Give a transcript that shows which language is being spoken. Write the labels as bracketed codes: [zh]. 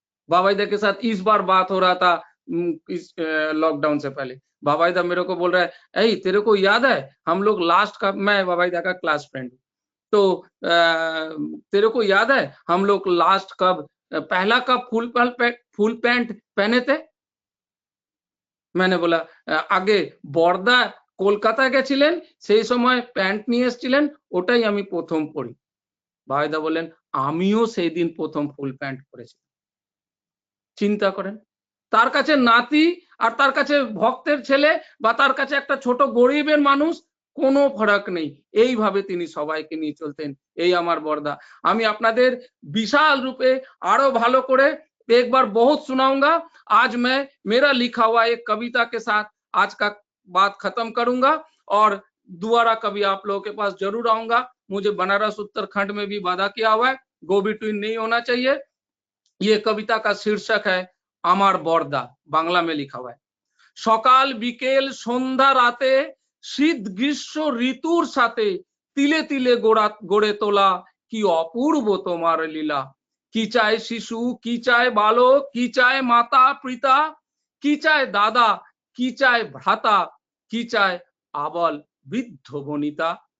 [hi] बाबाईदा के साथ इस बार बात हो रहा था इस लॉकडाउन से पहले। बाबाईदा मेरे को बोल रहा है ऐ तेरे को याद है हम लोग लास्ट का, मैं बाबाईदा का क्लास फ्रेंड, तो तेरे को याद है हम लोग लास्ट कब पहला कब फुल पैंट पहने थे? मैंने बोला आगे बॉर्दा [bn] কলকাতা গেছিলেন সেই সময় প্যান্ট নিয়ে এসেছিলেন, ওটাই আমি প্রথম পরি। ভাইদা বলেন আমিও সেই দিন প্রথম ফুল প্যান্ট পরেছি। চিন্তা করেন, তার কাছে নাতি আর তার কাছে ভক্তের ছেলে বা তার কাছে একটা ছোট গরিবের মানুষ, কোনো ফরক নেই, এইভাবে তিনি সবাইকে নিয়ে চলতেন। এই আমার বর্দা। আমি আপনাদের বিশাল রূপে আরো ভালো করে [hi] एक बार बहुत सुनाऊंगा। आज मैं मेरा लिखा हुआ एक कविता के साथ आज का बात खत्म करूंगा और दोबारा कभी आप लोगों के पास जरूर आऊंगा। मुझे बनारस उत्तराखंड में भी वादा किया हुआ है, गो बिटवीन नहीं होना चाहिए। ये कविता का शीर्षक है अमार बॉर्दा, बांग्ला में लिखा हुआ है। [bn] সকাল বিকেল সন্ধ্যা রাতে শীত গ্রীষ্ম ঋতুর সাথে তিলে তিলে গড়ে তোলা কি অপূর্ব তোমার লীলা। কি চায় শিশু, কি চায় বালক, কি চায় মাতা পিতা, কি চায় দাদা, কি চায় ভ্রাতা, কি চায় আবাল বৃদ্ধ বনিতা।